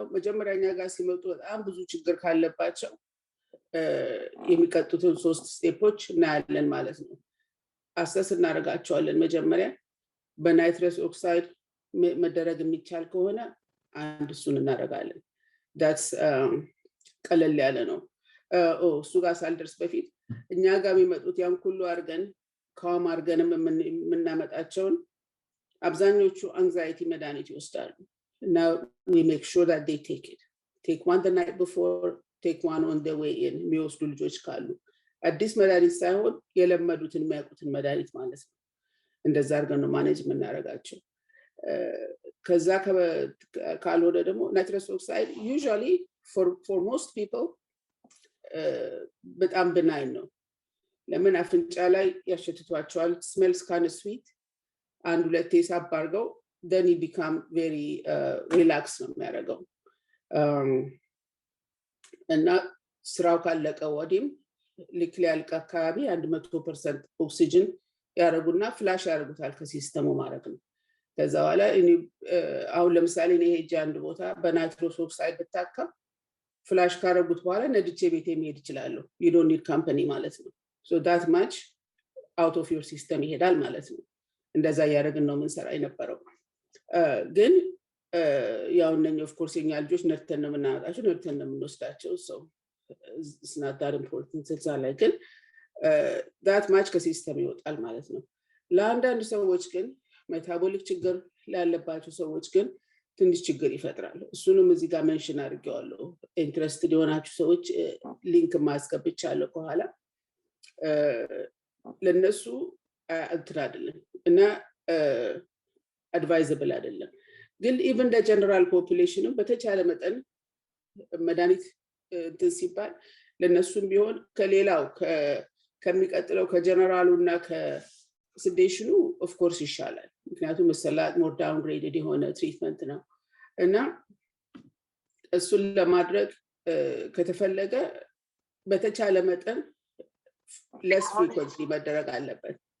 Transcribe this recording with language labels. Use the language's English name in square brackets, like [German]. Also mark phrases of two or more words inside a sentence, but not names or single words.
[Amharic] መጀመሪያ እኛ ጋር ሲመጡ በጣም ብዙ ችግር ካለባቸው የሚቀጥሉትን 3 ስቴፖች እናያለን ማለት ነው። አሰስ እናደርጋቸዋለን። መጀመሪያ በናይትረስ ኦክሳይድ መደረግ የሚቻል ከሆነ አንድ እሱን እናደርጋለን። that's ቀለል ያለ ነው። እሱ ጋር ሳልደርስ በፊት እኛ ጋር የሚመጡት ያን ሁሉ አድርገን ካም አድርገንም የምናመጣቸውን አብዛኞቹ አንዛይቲ መድኃኒት ይወስዳሉ። [English] Now we make sure that they take one the night before, take one on the way in። [Amharic] የሚወስዱ ልጆች ካሉ አዲስ መድኃኒት ሳይሆን የለመዱትን የሚያውቁትን መድኃኒት ማለት ነው። እንደዛ አድርገን ነው ማኔጅ የምናደርጋቸው። ከዛ ካልሆነ ደግሞ ናይትረስ ኦክሳይድ [English] usually for most people [Amharic] በጣም benign ነው። ለምን አፍንጫ ላይ ያሸትቷቸዋል። [English] smells kind of sweet and [Amharic] 2 ሳብ አድርገው [English] then you become very relaxed [Amharic] ነው የሚያደርገው። እና ስራው ካለቀ ወዲህም ልክ ሊያልቅ አካባቢ 100% ኦክሲጅን ያደርጉና ፍላሽ ያደርጉታል ከሲስተሙ ማለት ነው። ከዛ በኋላ አሁን ለምሳሌ እኔ ሄጄ አንድ ቦታ በናይትረስ ኦክሳይድ ብታከም ፍላሽ ካረጉት በኋላ ነድቼ ቤቴ መሄድ እችላለሁ። [English] you don't need company [Amharic] ማለት ነው። [English] so that much out of your system [Amharic] ይሄዳል ማለት ነው። እንደዛ ያደርግን ነው ምን ሰራ የነበረው። ግን ያው እነኚህ [English] of course [Amharic] የኛ ልጆች ነርተን ነው የምናመጣቸው ነርተን ነው የምንወስዳቸው። [English] so it's not that important [Amharic] እዛ ላይ ግን [English] that much [Amharic] ከሲስተም ይወጣል ማለት ነው። ለአንዳንድ ሰዎች ግን ሜታቦሊክ ችግር ላለባቸው ሰዎች ግን ትንሽ ችግር ይፈጥራል። እሱንም እዚህ ጋር ሜንሽን አድርጌዋለሁ። ኢንትረስትድ የሆናችሁ ሰዎች ሊንክ ማስገብቻለሁ ከኋላ። ለነሱ እንትን አይደለም እና አድቫይዘብል አይደለም። ግን ኢቭን [English] the general [Amharic] population በተቻለ መጠን መድኃኒት እንትን ሲባል ለነሱም ቢሆን ከሌላው ከሚቀጥለው ከጀነራሉና ከሴዴሽኑ [English] of course [Amharic] ይሻላል። ምክንያቱም ሰላት [English] more downgraded [Amharic] የሆነ ትሪትመንት ነው እና እሱን ለማድረግ ከተፈለገ በተቻለ መጠን [English] less frequently [Amharic] መደረግ አለበት።